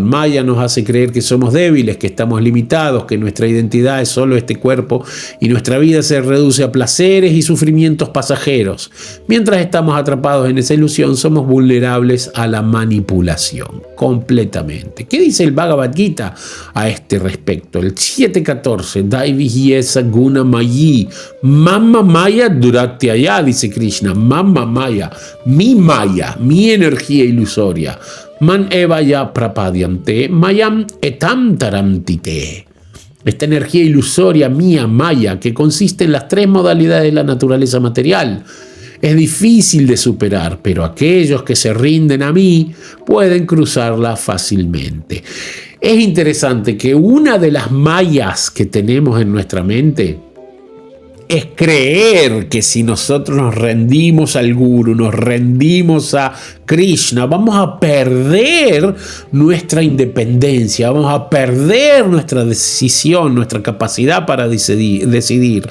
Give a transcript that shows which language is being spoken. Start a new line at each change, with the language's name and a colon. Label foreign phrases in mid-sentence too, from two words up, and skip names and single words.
Spanish: Maya nos hace creer que somos débiles, que estamos limitados, que nuestra identidad es solo este cuerpo y nuestra vida se reduce a placeres y sufrimientos pasajeros. Mientras estamos atrapados en esa ilusión, somos vulnerables a la manipulación, completamente. ¿Qué dice el Bhagavad Gita a este respecto? El 7.14,
Sanskrit: Daivihyesa Guna Mayi, Mamma Maya Duratyaya, dice Krishna, Mamma Maya,
Spanish: mi energía ilusoria.
Sanskrit: Man eva ya prapadyante, mayam etam tarantite.
Spanish: Esta energía ilusoria mía, Maya, que consiste en las tres modalidades de la naturaleza material, es difícil de superar, pero aquellos que se rinden a mí pueden cruzarla fácilmente. Es interesante que una de las mayas que tenemos en nuestra mente es creer que si nosotros nos rendimos al Guru, nos rendimos a Krishna, vamos a perder nuestra independencia, vamos a perder nuestra decisión, nuestra capacidad para decidir.